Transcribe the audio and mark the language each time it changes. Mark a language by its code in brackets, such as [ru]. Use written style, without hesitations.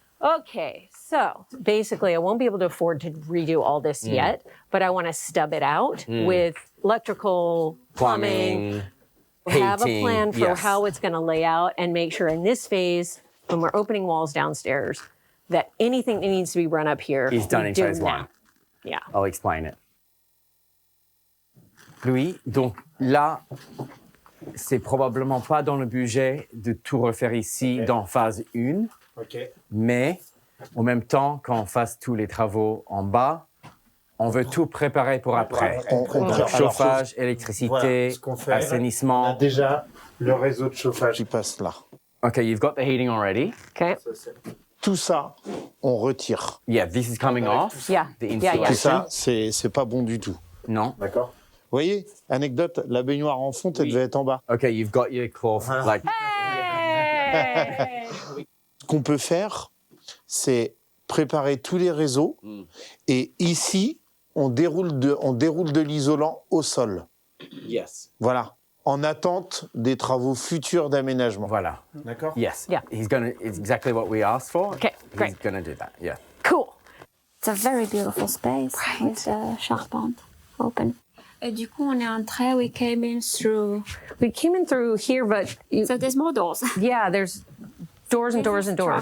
[en] Okay, so basically, I won't be able to afford to redo all this yet, but I want to stub it out with electrical, plumbing, have a heating, plan for yes. how it's going to lay out, and make sure in this phase, when we're opening walls downstairs, that anything that needs to be run up here Is done we in do phase now. one. Yeah. I'll explain it. [fr] Louis, donc là, c'est probablement pas dans le budget de tout refaire ici dans phase 1, mais en même temps, quand on fasse tous les travaux en bas, on veut tout préparer pour après. Donc, chauffage, électricité, Voilà, ce qu'on fait, assainissement. On a déjà le réseau de chauffage qui passe là. [en] Okay, you've got the heating already. Okay. [fr] Tout ça, on retire. [en] Yeah, this is coming off. Yeah. The Yeah, yeah. [fr] Tout [en] insulation. [fr] ça, c'est pas bon du tout. Non. D'accord. Vous voyez, anecdote, la baignoire en fonte, elle devait être en bas. [en] Okay, you've got your cloth. Like, [fr] Ce qu'on peut faire, c'est préparer tous les réseaux et ici, on déroule de l'isolant au sol. [en] yes. [fr] Voilà, en attente des travaux futurs d'aménagement. Voilà. D'accord. [en] Yes. Yeah. It's exactly what we asked for. Okay, great. He's gonna do that. Yeah. Cool. It's a very beautiful space with the charpente open. [fr] Et du coup, on est entré, [en] we came in through. We came in through here, but So there's more doors. yeah, there's doors and doors and doors.